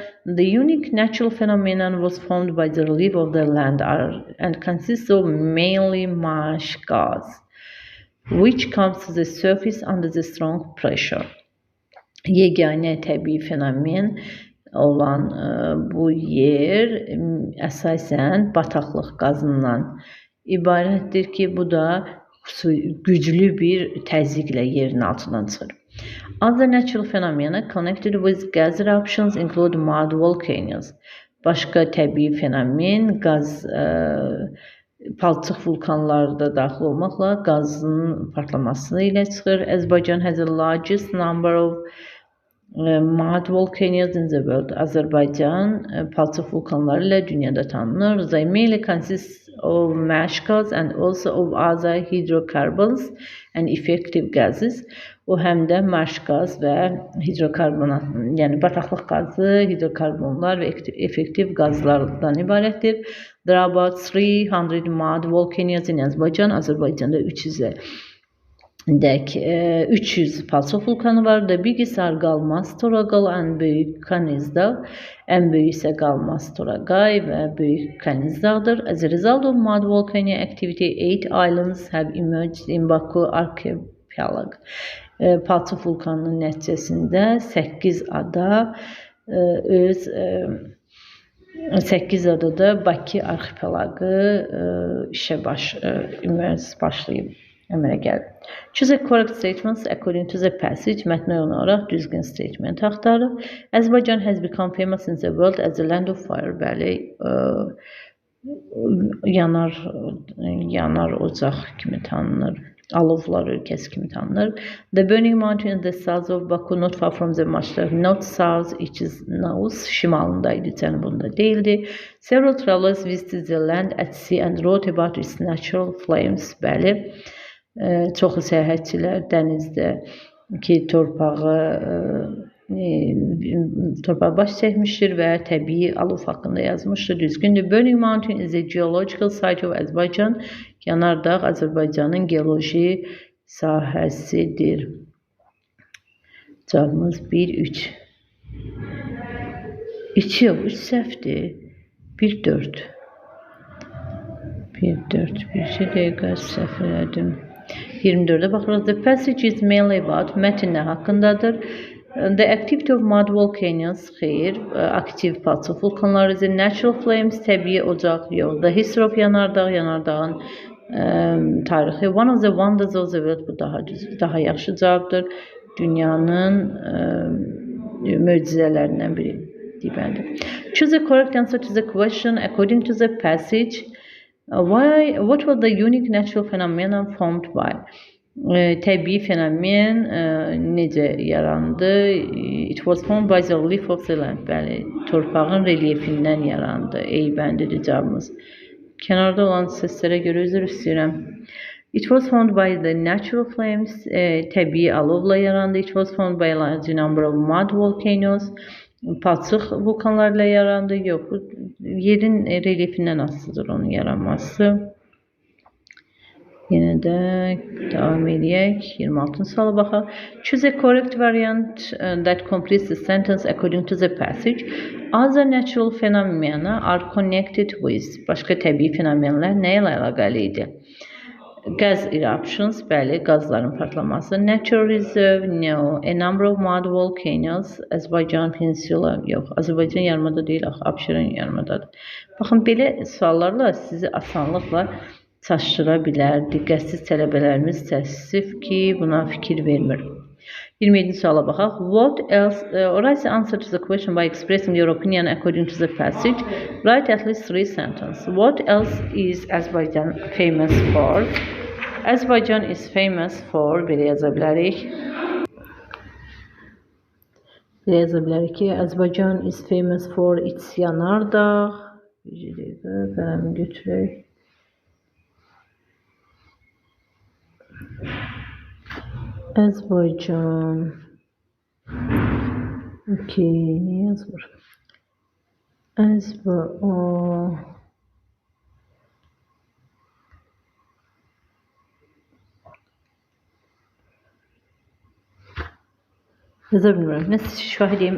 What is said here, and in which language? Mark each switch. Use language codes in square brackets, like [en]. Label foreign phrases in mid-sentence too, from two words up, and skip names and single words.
[en] The unique natural phenomenon was formed by the relief of the land and consists of mainly marsh gas, which comes to the surface under the strong pressure. [az] Yeganə təbii fenomen olan bu yer əsasən bataqlıq qazından ibarətdir ki, bu da güclü bir təzyiqlə yerin altından çıxır. [en] Other natural phenomena connected with gas eruptions include mud volcanoes. [az] Başqa təbii fenomen qaz palçıq vulkanları da daxil olmaqla qazın partlaması ilə çıxır. [en] Azərbaycan has the largest number of mud volcanoes in the world. [az] Azərbaycan palçıq vulkanları ilə dünyada tanınır. [en] They mainly consist of marsh gas and also of other hydrocarbons and effective gases. [az] O həm də marş qaz və hidrokarbonat, yəni bataqlıq qazı, hidrokarbonlar və effektiv qazlardan ibarətdir. [en] There are about 300 mud volcanoes in Azərbaycan. [az] Azərbaycanda 300 palçıq vulkanı var. [en] The biggest are Qalmaz, Toraqal and Böyük Kaniz Dağ. [az] Ən böyük isə Qalmaz, Toraqay və Böyük Kaniz Dağdır. [en] As a result of mud volcano activity, 8 islands have emerged in Baku archipelago. [az] Palçıq vulkanının nəticəsində 8 adada Bakı arxipelaqı işə başlayıb, əmələ gəlib. [en] Choose a correct statements according to the passage. [az] Mətnə olaraq düzgün statement axtarın. [en] Azərbaycan has become famous in the world as a land of fire. [az] Bəli, yanar ocaq kimi tanınır. Alovlar ölkəsi kimi tanınır. [en] The Burning Mountain in the south of Baku, not far from the Mashtar, not south, it is north, [az] şimalındaydı, cənubunda değildi. [en] Several travelers visited the land at sea and wrote about its natural flames. [az] Bəli, çoxu səyahətçilər dənizdə ki torpağa baş çəkmişdir və təbii alov haqqında yazmışdır. Düzgündür. [en] Burning Mountain is a geological site of Azerbaijan. [az] Yanardağ Azərbaycanın geoloji sahəsidir. Cavabımız 1-3. 2 yox, 3 səhvdir. 1-4. 1-4. Bir dəqiqə səhv elədim. 24-də baxırıq. [en] The passage is mainly about [az] mətn nə haqqındadır? [en] The activity of mud volcanoes, [az] xeyr, aktiv palçıq vulkanları [en] is a natural flames, [az] təbii ocaq, yox. [en] The history of yanardağ, [az] yanardağın tarixi. [en] One of the wonders of the world, [az] bu daha yaxşı cavabdır. Dünyanın möcüzələrindən biri deməlidir. [en] Choose the correct answer to the question according to the passage. What was the unique natural phenomenon formed by? [az] Təbii fenomen necə yarandı? [en] It was formed by the relief of the land. [az] Bəli, torpağın relyefindən yarandı. Bəndidir cavabımız. Kənarda olan səslərə görə üzr istəyirəm. [en] It was formed by the natural flames. [az] Təbii alovla yarandı. [en] It was formed by a large number of mud volcanoes. [az] Palçıq vulkanlarla yarandı. Yox, yerin relyefindən asılıdır onun yaranması. Yenə də davam edək. 26-cı suala baxaq. [en] Choose a correct variant that completes the sentence according to the passage. Other natural phenomena are connected with. [az] Başqa təbii fenomenlər nə ilə əlaqəli idi? [en] Gas eruptions, [az] bəli, qazların partlaması. [en] Natural reserve, no. A number of mud volcanoes. [az] Azərbaycan Peninsula, yox. Azərbaycan yarımada deyil, Abşeron yarımadadır. Baxın, belə suallarla sizi asanlıqla çaşdıra bilər. Diqqətsiz tələbələrimiz təəssüf ki, buna fikir vermir. 27-ci suala baxaq. [en] What else? Write the answer to the question by expressing your opinion according to the passage. Write at least 3 sentences. What else is Azerbaijan famous for? Azerbaijan is famous for, [az] belə yaza bilərik. Belə yaza bilərik ki, [en] Azerbaijan is famous for its yanardağ. [az] Bir dəqiqə, qələmi götürək. Azerbaijan. Okay, ne yazılır? [tr] Yazabilirim. Nasıl şahit edeyim?